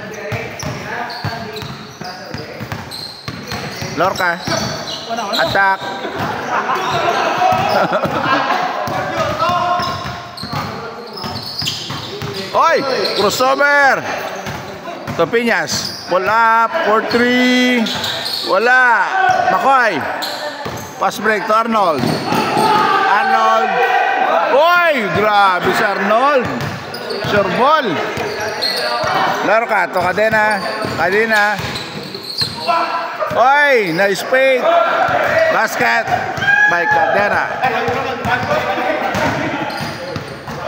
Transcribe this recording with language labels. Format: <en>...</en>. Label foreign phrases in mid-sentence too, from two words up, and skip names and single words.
<en>Lorca. Attack. Oy! Crossover. To Piñas. Pull up. 4-3.</en> <ceb>Wala. Makoy.</ceb> <en>Pass break to Arnold. Arnold.</en> <ceb>Oy! Grabe si Arnold.</ceb> <en>Sure ball. Lorca. To Cadena. Cadena. Oy! Nice fade. Basket by Cadena.</en>